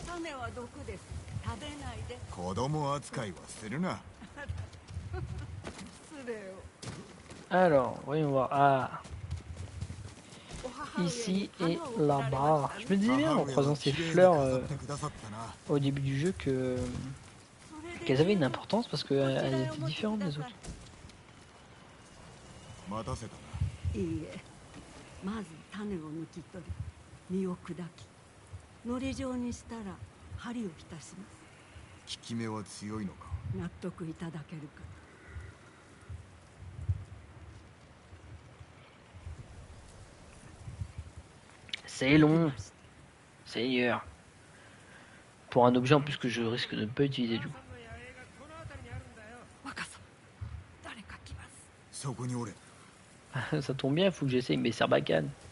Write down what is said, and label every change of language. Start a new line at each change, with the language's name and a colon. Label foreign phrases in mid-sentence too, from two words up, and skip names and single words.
French: Alors, voyons voir. Ah, ici et là-bas. Je me disais bien en croisant ces fleurs au début du jeu qu'elles avaient une importance parce qu'elles étaient différentes des autres.
Japanese: いいえ、まず種を抜き取り実を砕きのり状にしたら針を浸します。効き目は強いのか。納得いただけるか。
French: C'est long, Seigneur. Pour un objet en plus que je risque de ne pas utiliser du coup. Ça tombe bien, il faut que j'essaye mes serbacanes.